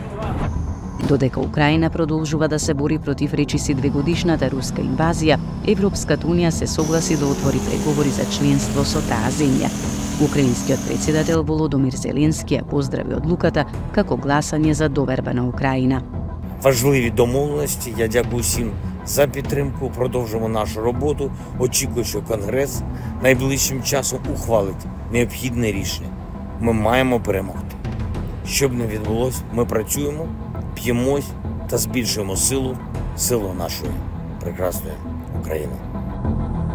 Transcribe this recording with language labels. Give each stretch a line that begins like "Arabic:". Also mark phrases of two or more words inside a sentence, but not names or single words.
Macedonian: Додека Украина продолжува да се бори против речиси двегодишната руска инвазија, Европската унија се согласи да отвори преговори за членство со таа земја. Украинскиот председател Володомир Зеленски ја поздрави одлуката како гласање за доверба на Украина.
Ukrainian: Важливі домовленості. Я дякую всім за підтримку. Продовжимо нашу роботу. Очікую, що Конгрес найближчим часом ухвалить необхідне рішення. Ми маємо перемогти. Щоб не відбулося, ми працюємо, п'ємось та збільшуємо силу нашої прекрасної України.